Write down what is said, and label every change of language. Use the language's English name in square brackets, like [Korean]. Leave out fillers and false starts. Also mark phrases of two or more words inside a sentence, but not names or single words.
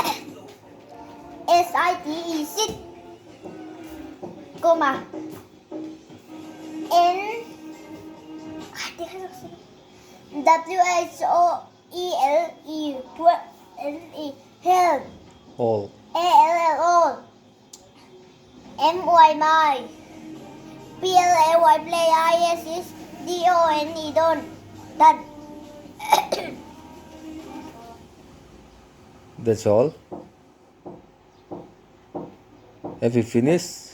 [English] S-I-D-E sit. N W-H-O-E-L-E L-E help. All. A-L-L-O M-Y my P-L-A-Y play I-S is D-O-N-E don't done. That's all. Have you finished?